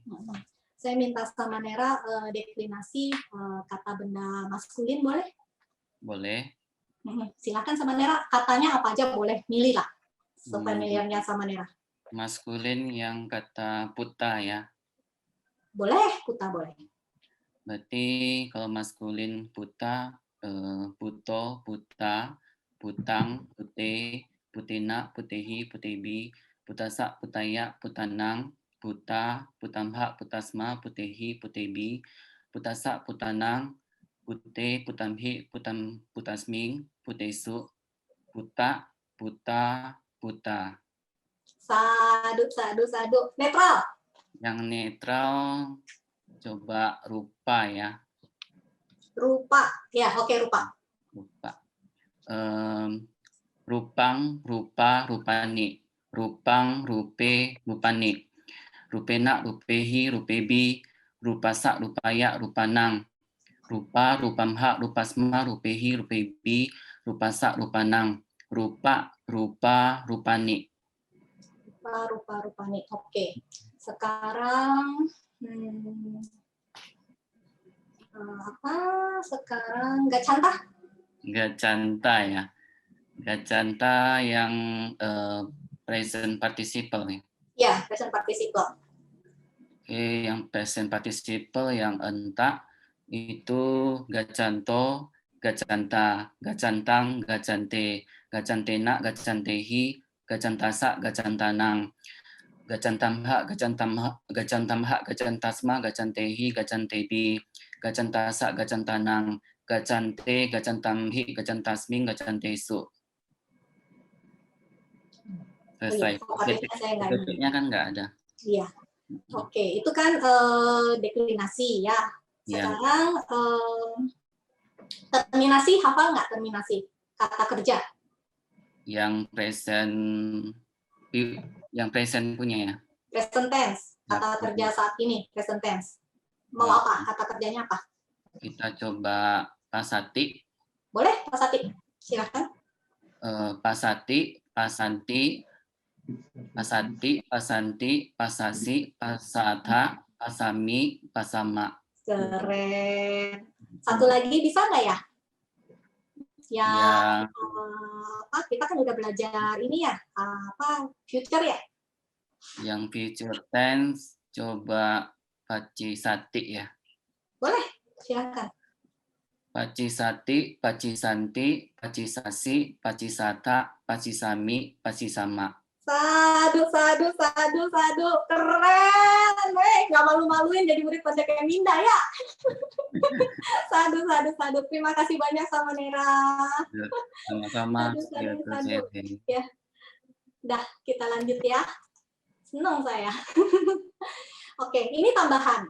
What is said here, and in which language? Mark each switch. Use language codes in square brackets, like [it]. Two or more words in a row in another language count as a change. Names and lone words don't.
[id] Saya minta Samanera deklinasi kata benda maskulin, boleh? Boleh. Silakan Samanera, katanya apa aja boleh, milih lah familiarnya Samanera. Maskulin yang kata puta ya. Boleh, puta boleh. Berarti kalau maskulin [pi] puta, puto, puta, putang, pute, putina, putehi, putebi, putasa, putaya, putanang, puta, putamha, putasma, putehi, putebi, putasa, putanang, pute, putamhi, putasming, putesu, puta, puta, puta. [id] Sadu. Netral. Yang netral coba rupa ya. Rupa. Ya, oke, rupa. [pi] Rupa. Rupang, rupa, rupani. Rupang, rupe, rupani. Rupena, rupehi, rupebi. Rupasa, rupaya, rupanang. Rupa, rupamha, rupasma, rupehi, rupebi. Rupasa, rupanang. rupa, rupani. Rupa-rupani. [id] Oke. Sekarang apa? Sekarang gacanta. Gacanta ya. Gacanta yang [en] present participle [id] nih. Ya, [en] present participle. [id] Oke, yang [en] present participle [id] yang entak itu [pi] gacanto, gacanta, gacantang, gacante, gacantena, gacantehi, gacantasa, gacantanang, gacantamha, gacantamha, gacantasma, gacantehi, gacantebi, gacantasa, gacantanang, gacante, gacantamhi, gacantasming, gacantesu. [id] Selesai. Vokalisnya saya nggak ini. Detiknya kan nggak ada. Iya. Oke, itu kan deklinasi ya. Ya. Sekarang terminasi, hafal nggak terminasi? Kata kerja. Yang present punya ya. [en] Present tense. Kata [id] Ya. kerja saat ini, [en] present tense. [id] Mau Ya. apa? Kata kerjanya apa? Kita coba pasati, Boleh, Pak Sati? Silahkan. [pi] pasati, pasanti, pasati, pasanti, pasasi, pasata, pasami, pasama. [id] Keren. Satu lagi bisa nggak ya? Ya, apa? Kita kan udah belajar ini ya, apa? Future ya? Yang [en] future tense [id] coba pacisati ya. Boleh, silahkan. [pi] Pacisati, pacisanti, pacisasi, pacisata, pacisami, pacisama. [id] Sadu. Keren. Nggak malu-maluin jadi murid Pondok Minda ya. Sadu. Terima kasih banyak sama Nera. Sama-sama. Sadu. Ya. Udah, kita lanjut ya. Senang saya. Oke, ini tambahan.